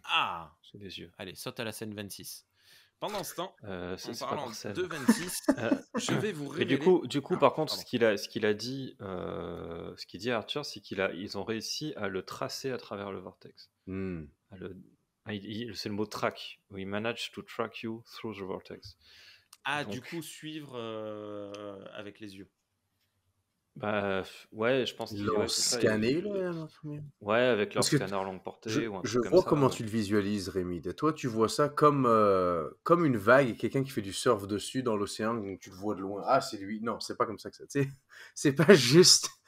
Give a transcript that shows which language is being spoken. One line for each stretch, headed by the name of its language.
French: Ah! Sous les yeux. Allez, saute à la scène 26. Pendant ce temps, en parlant de 26, je vais vous révéler... Et du coup, par contre, ce qu'il a dit, ce qu'il dit à Archer, c'est qu'ils ont réussi à le tracer à travers le vortex. C'est le mot track.
English: We managed to track you through the vortex.
French: Ah, donc, du coup, suivre avec les yeux. Ouais, je pense qu'ils l'ont scanné, là. Ouais, avec leur scanner longue portée. Je vois comment tu le visualises, Rémi. Et toi, tu vois ça comme une vague et quelqu'un qui fait du surf dessus dans l'océan, donc tu le vois de loin. Ah, c'est lui. Non, c'est pas comme ça que ça. C'est pas juste.